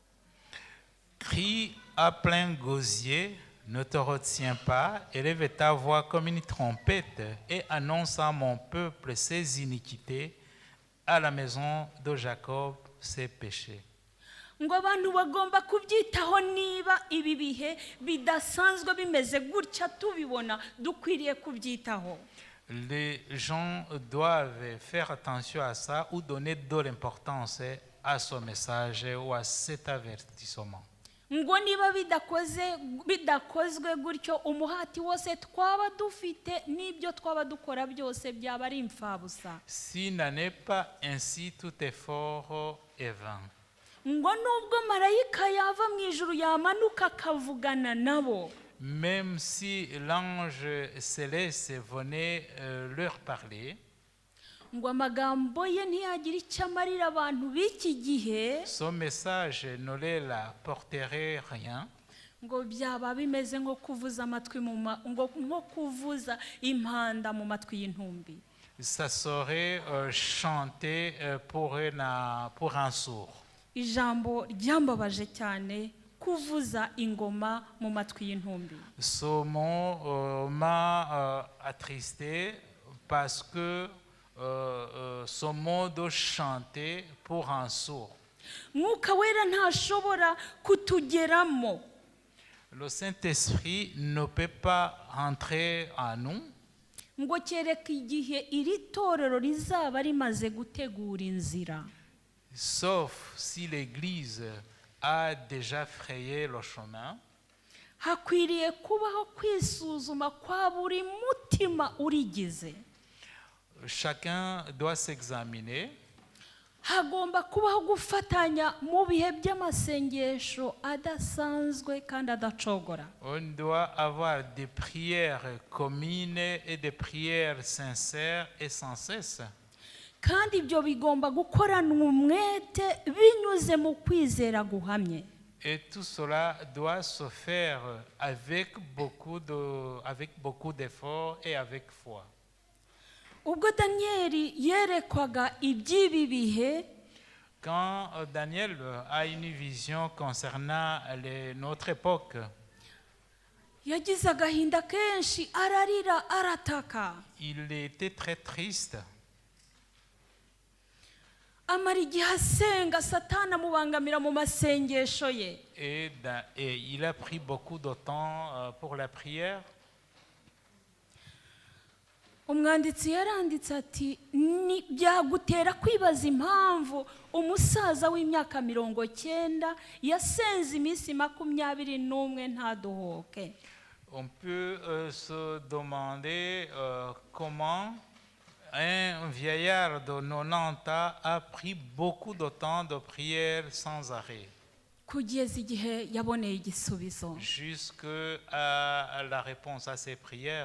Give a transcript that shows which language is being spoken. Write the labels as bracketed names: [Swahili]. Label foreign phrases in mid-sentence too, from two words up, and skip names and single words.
[French] Crie à plein gosier, ne te retiens pas, élève ta voix comme une trompette et annonce à mon peuple ses iniquités, à la maison de Jacob ses péchés. [Kinyarwanda] Ngo abantu bagomba kubyitaho niba ibi bihe bidasanzwe bimeze gutya tubibona, dukwiriye kubyitaho. [French] Les gens doivent faire attention à ça ou donner de l'importance à ce message ou à cet avertissement. [Kinyarwanda] Ngo niba bidakozwe gutyo, umuhati wose twaba dufite n'ibyo twaba dukora byose byaba ari imfabusa. [French] S'il n'en est pas ainsi, tout effort est vain. [Kinyarwanda] Ngo nubwo marayika yava mu ijuru yamanuka akavugana nabo, [French] Même si l'ange céleste venait leur parler, [Kinyarwanda] ngo amagambo ye ntiyagira icyo amarira abantu b'iki gihe, [French] son message ne leur apporterait rien. [Kinyarwanda] ngo byaba bimeze nko kuvuza amatwi nko kuvuza impanda mu matwi y'intumbi. [French] Ça serait chanter pour un sourd. [Kinyarwanda] Ijambo ryambabaje cyane, kuvuza ingoma mu matwi y'intumbi. [French] Ce mot m'a attristé parce que ce mot de chanter pour un sourd. [Kinyarwanda] Mwuka wera ntashobora kutugeramo. [French] Le Saint-Esprit ne peut pas entrer en nous. [Kinyarwanda] Ngo kereka igihe iri torero rizaba rimaze gutegura inzira. [French] Sauf si l'Église a déjà frayé le chemin. [Kinyarwanda] Hakwiriye kubaho kwisuzuma kwa buri mutima urigize. [French] Chacun doit s'examiner. [Kinyarwanda] Hagomba kubaho gufatanya mu bihe by'amasengesho adasanzwe kandi adacogora. [French] On doit avoir des prières communes et des prières sincères et sans cesse. [Kinyarwanda] Kandi ibyo bigomba gukoranwa umwete binyuze mu kwizera guhamye. [French] Et tout cela doit se faire avec beaucoup d'efforts et avec foi. [Kinyarwanda] Ubwo Danieli yerekwaga iby'ibi bihe, [French] Quand Daniel a une vision concernant notre époque, [Kinyarwanda] yagize agahinda kenshi, ararira arataka. [French] il était très triste. [Kinyarwanda] Amara igihe asenga, Satani amubangamira mu masengesho ye. [French] Et il a pris beaucoup de temps pour la prière. [Kinyarwanda] Umwanditsi yaranditse ati, byagutera kwibaza impamvu umusaza w'imyaka 90 yasenze iminsi 21 ntadohoke. [French] On peut se demander comment un vieillard de 90 ans a pris beaucoup de temps de prière sans arrêt, [Kinyarwanda] Kugeza igihe yaboneye igisubizo. [French] jusqu'à la réponse à ses prières.